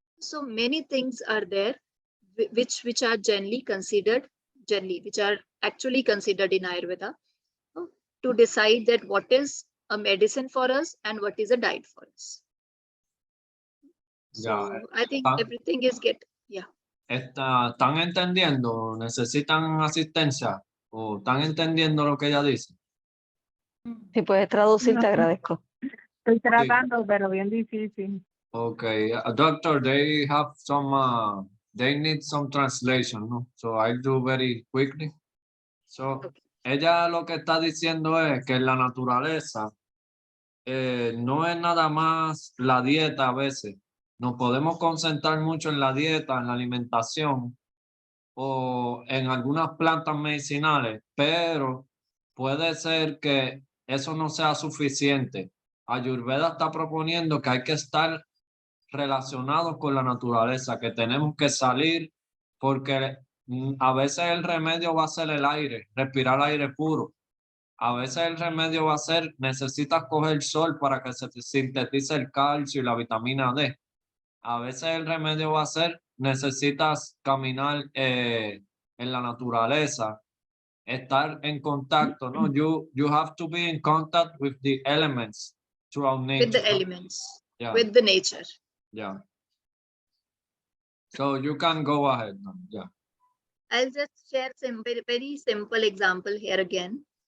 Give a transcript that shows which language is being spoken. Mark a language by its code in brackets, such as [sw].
[en] So many things are there which are which are actually considered in Ayurveda to decide that what is a medicine for us and what is a diet for us. So I think everything is [es] ¿Están entendiendo? ¿Necesitan asistencia? ¿O están entendiendo lo que ella dice? Si puedes traducir, te agradezco. Estoy tratando, pero bien difícil. [en] Okay, doctor, they have some, they need some translation, no? So I'll do very quickly. [es] So, ella lo que está diciendo es que en la naturaleza no es nada más la dieta a veces. Nos podemos concentrar mucho en la dieta, en la alimentación o en algunas plantas medicinales, pero puede ser que eso no sea suficiente. Ayurveda está proponiendo que hay que estar relacionados con la naturaleza, que tenemos que salir porque a veces el remedio va a ser el aire, respirar aire puro. A veces el remedio va a ser, necesitas coger sol para que se te sintetice el calcio y la vitamina D. A veces el remedio va a ser, necesitas caminar en la naturaleza, estar en contacto, ¿no? [en] You have to be in contact with the elements throughout nature. with the [es] ¿no? [en] elements, Yeah. with the nature. Yeah. So you can go ahead now. Yeah. I'll just share some very simple example here again.